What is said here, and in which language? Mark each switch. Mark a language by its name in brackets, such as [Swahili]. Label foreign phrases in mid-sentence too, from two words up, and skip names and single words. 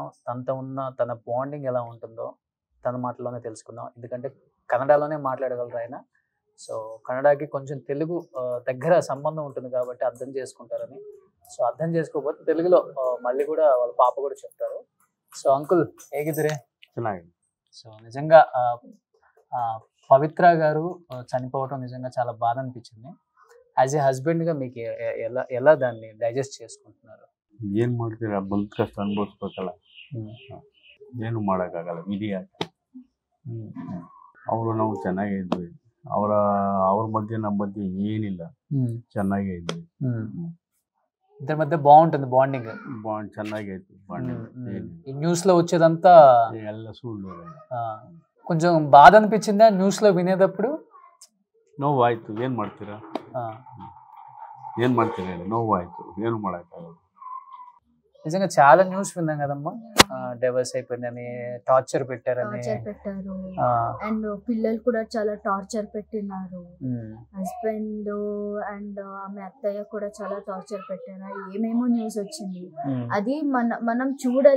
[Telugu] తనతో ఉన్న తన బాండింగ్ ఎలా ఉంటుందో తన మాటలోనే తెలుసుకుందాం. ఎందుకంటే కన్నడలోనే మాట్లాడగలరు ఆయన. సో కన్నడకి కొంచెం తెలుగు దగ్గర సంబంధం ఉంటుంది కాబట్టి అర్థం చేసుకుంటారని. సో అర్థం చేసుకోకపోతే తెలుగులో మళ్ళీ కూడా వాళ్ళ పాప కూడా చెప్తారు. సో అంకుల్ ಹೇಗಿದ್ದೀರಿ? [Kannada] ಚೆನ್ನಾಗಿದೆ. [Telugu] సో నిజంగా పవిత్ర గారు చనిపోవటం నిజంగా చాలా బాధ అనిపించింది. [English] as a husband [Telugu] మీకు ఎలా ఎలా దాన్ని డైజెస్ట్ చేసుకుంటున్నారు? [Kannada] ಏನು ಮಾಡ್ತೀರಾ, ಬಂದ ಕಷ್ಟ ಅನುಭವಿಸ್ಬೇಕಲ್ಲ, ಏನು ಮಾಡೋಕ್ಕಾಗಲ್ಲ, ವಿಧಿ ಆಟ. ಅವರು ನಾವು ಚೆನ್ನಾಗೇ ಇದ್ವಿ. ಅವ್ರ ಮಧ್ಯೆ ನಮ್ಮ ಮಧ್ಯೆ ಏನಿಲ್ಲ, ಚೆನ್ನಾಗೇ ಇದ್ವಿ. [Telugu] ఇద్దరి మధ్య బాగుంటుంది బాండింగ్. [Kannada] ಚೆನ್ನಾಗೇ ಇತ್ತು ಬಾಂಡಿಂಗ್. [Telugu] ఈ న్యూస్ లో వచ్చేదంతా [Kannada] ಎಲ್ಲ ಸುಳ್ಳು. [Telugu] కొంచెం బాధ అనిపించిందా న్యూస్ లో వినేటప్పుడు? [Kannada] ನೋವಾಯ್ತು. ಏನು ಮಾಡ್ತೀರಾ ಹೇಳಿ, ನೋವಾಯ್ತು, ಏನು ಮಾಡೋಕ್ಕಾಗಲ್ಲ. [Telugu] నిజంగా చాలా న్యూస్ విన్నాం కదమ్మా, డైవర్స్ అయిపోయిందని, టార్చర్ పెట్టారని. అండ్ పిల్లలు కూడా చాలా టార్చర్ పెట్టినారు. [English] husband and [Telugu] ఆమె అత్తయ్య కూడా చాలా టార్చర్ పెట్టారు. ఏమేమో న్యూస్ వచ్చింది. అది మనం చూడాలి.